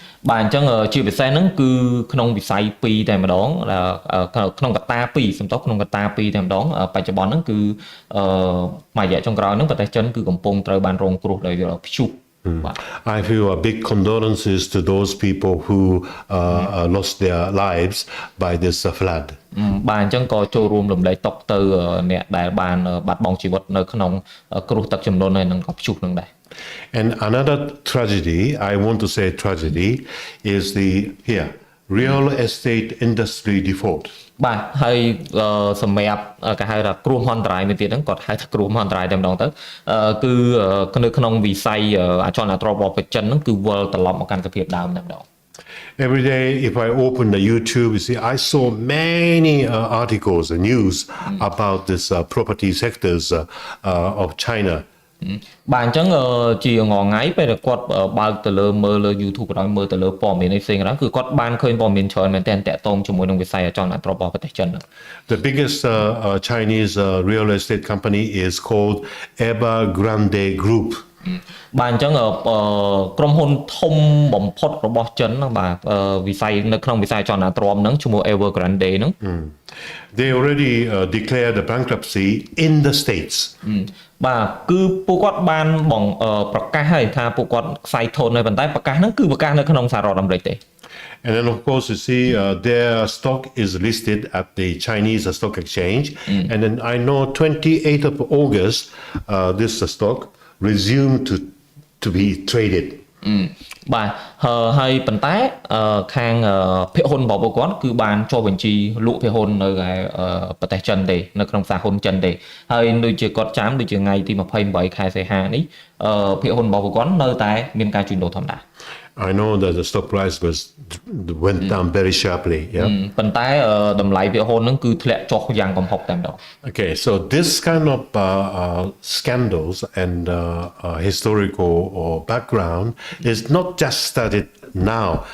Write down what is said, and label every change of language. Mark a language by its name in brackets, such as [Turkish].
[Khmer] បាទអញ្ចឹងជាពិសេសហ្នឹងគឺក្នុងវិស័យ2តែម្ដងក្នុងកត្តា2សំដៅក្នុងកត្តា2តែម្ដងបច្ចុប្បន្នហ្នឹងគឺមួយរយៈចុងក្រោយហ្នឹងប្រទេសចិនគឺកំពុងត្រូវបានរងគ្រោះដោយព្យុះ [English] I feel a big condolences to those people who lost their lives by this flood. [Khmer] បាទអញ្ចឹងក៏ចូលរួមរំលែកទុក្ខទៅអ្នកដែលបានបាត់បង់ជីវិតនៅក្នុងគ្រោះទឹកជំនន់ហើយនឹងក៏ព្យុះនឹងដែរ [English] And another tragedy, I want to say tragedy, is the real estate industry default. [Khmer] បាទហើយសម្រាប់គេហៅថាគ្រោះមហន្តរាយមួយទៀតហ្នឹងគាត់ហៅថាគ្រោះមហន្តរាយតែម្ដងទៅគឺនៅក្នុងវិស័យអចលនទ្រព្យរបស់ចិនហ្នឹងគឺវិលត្រឡប់មកកាន់សភាពដើមតែម្ដង [English] Every day, if I open the YouTube, you see, I saw many articles and news about this property sectors of China. [Khmer] បាទអញ្ចឹងជាងថ្ងៃពេលគាត់បើកទៅលើមើលលើ YouTube ក៏ដោយមើលទៅលើព័ត៌មានផ្សេងៗគឺគាត់បានឃើញព័ត៌មានច្រើនមែនទែនតាក់ទងជាមួយនឹងវិស័យអចលនទ្រព្យរបស់ប្រទេសចិន [English] The biggest Chinese real estate company is called Evergrande Group. [Khmer] បាទអញ្ចឹងក្រុមហ៊ុនធំបំផុតរបស់ចិនបាទវិស័យនៅក្នុងវិស័យអចលនទ្រព្យហ្នឹងឈ្មោះ Evergrande ហ្នឹង [English] They already declared the bankruptcy in the states. [Khmer] បាទគឺពួកគាត់បានប្រកាសហើយថាពួកគាត់ខ្សែធនហើយប៉ុន្តែប្រកាសហ្នឹងគឺប្រកាសនៅក្នុងសហរដ្ឋអាមេរិកទេ [English] And then, of course, you see, their stock is listed at the Chinese stock exchange. And then I know 28th of August, this stock resumed to be traded. [Khmer] បាទហើយប៉ុន្តែខាងភាគហ៊ុនរបស់ពួកគាត់គឺបានចុះបញ្ជីលក់ភាគហ៊ុននៅប្រទេសចិនទេនៅក្នុងសាហ៊ុនចិនទេហើយដូចជាគាត់ចាំដូចជាថ្ងៃទី28ខែសីហានេះភាគហ៊ុនរបស់ពួកគាត់នៅតែមានការជួញដូរធម្មតា [English] I know that the stock price went down very sharply. Yeah. [Khmer] ប៉ុន្តែតម្លៃវាហ៊ុនហ្នឹងគឺធ្លាក់ចុះយ៉ាងកំហុកតែម្ដង [English] Okay, so this kind of scandals and historical background is not just started now.